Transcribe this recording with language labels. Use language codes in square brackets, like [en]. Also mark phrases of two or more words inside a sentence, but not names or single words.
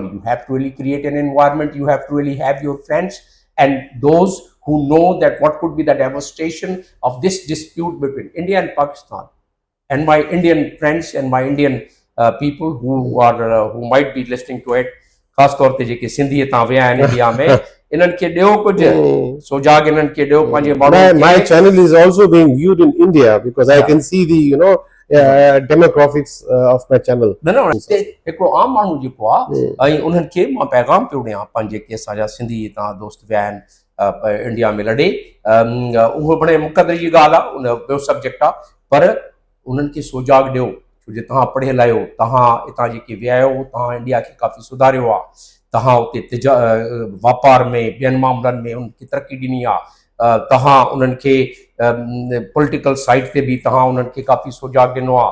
[en] You have to really create an environment. You have to really have your friends and those who know that what could be the devastation of this dispute between India and Pakistan. And my Indian friends and my Indian people who might be listening to it, [sd] खास तौर ते जेके सिंधी तां विया आहिनि इंडिया में, इन्हनि खे ॾियो कुझु सोजाग इन्हनि खे ॾियो पंहिंजे माण्हुनि खे. [en] My channel is also being viewed in India because I can see the demographics of my channel. No, [sd] हिकिड़ो आम माण्हू जेको आहे ऐं उन्हनि खे मां पैगाम पियो ॾियां पंहिंजे जेके असांजा सिंधी तां दोस्त विया आहिनि इंडिया में लॾे, उहो बड़े मुक़दर जी ॻाल्हि आहे, उन ॿियो सब्जेक्ट आहे, पर उन्हनि खे सोजाग ॾियो छो जो तव्हां पढ़ियल आहियो, तव्हां हितां जेके विया आहियो तव्हां इंडिया खे काफ़ी सुधारियो आहे, तव्हां उते वापार में ॿियनि मामलनि में उनखे तरक़ी ॾिनी आहे, तव्हां उन्हनि खे [en] political side [sd] ते बि तव्हां उन्हनि खे काफ़ी सुजाग ॾिनो आहे.